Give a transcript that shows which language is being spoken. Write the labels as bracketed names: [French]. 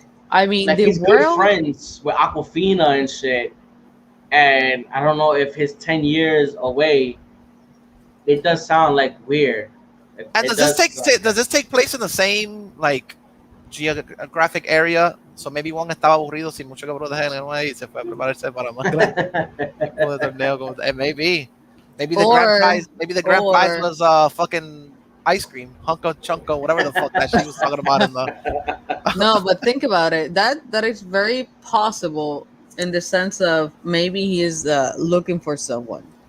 [English] I mean, the he's good world. friends with Aquafina and shit. And I don't know if his 10 years away. It does sound like weird. And does this take place in the same like geographic area? So maybe [Spanish] Wong estaba aburrido sin mucho que proteger y se fue a prepararse para más tipo de torneo. [English] Maybe the grand prize was fucking ice cream, hunko chunko, whatever the fuck that she was talking about in the. No, but think about it. That is very possible in the sense of maybe he is looking for someone.